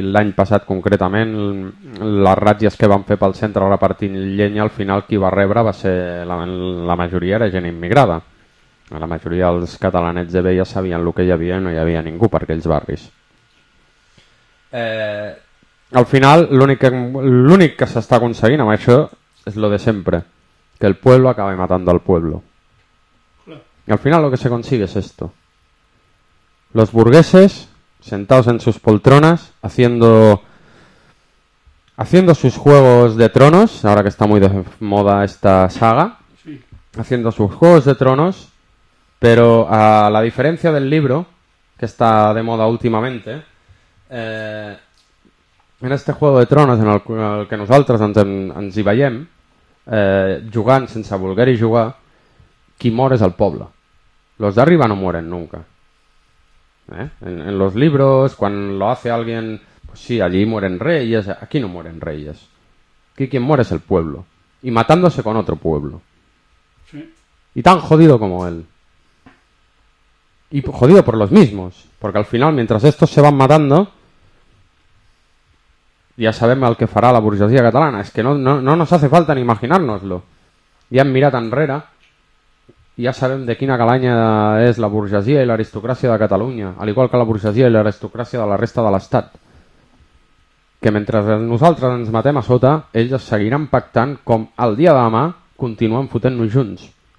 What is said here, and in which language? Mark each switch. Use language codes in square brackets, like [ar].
[ca] L'any passat concretament les ratlles que van fer pel centre repartint llenya, al final qui va rebre va ser la majoria era gent immigrada. La majoria dels catalanets de bé ja sabien el que hi havia i no hi havia ningú per aquells barris. Al final l'únic que s'està aconseguint amb això és lo de sempre, que [es] el pueblo acabe matando al pueblo. I al final lo que se consigue es esto. Los burgueses sentados en sus poltronas haciendo sus juegos de tronos, ahora que está muy de moda esta saga, sí. Haciendo sus juegos de tronos, pero a la diferencia del libro, que está de moda últimamente, en este juego de tronos en el que nosotros [ca] ens hi veiem, jugant sense voler jugar, qui mor és el poble. [es] Los de arriba no mueren nunca. En los libros, cuando lo hace alguien, pues sí, allí mueren reyes, aquí no mueren reyes. Aquí quien muere es el pueblo. Y matándose con otro pueblo. Sí. Y tan jodido como él. Y jodido por los mismos. Porque al final, mientras estos se van matando, ya sabemos al que fará la burguesía catalana. Es que no nos hace falta ni imaginárnoslo. Ya en mirada enrere... [ca] Ja sabem de quina calanya és la burgesia i l'aristocràcia de Catalunya, al igual que la burgesia i l'aristocràcia de la resta de l'Estat. Que mentre nosaltres ens matem a sota, ells es seguiran pactant com el dia de demà continuen fotent-nos junts.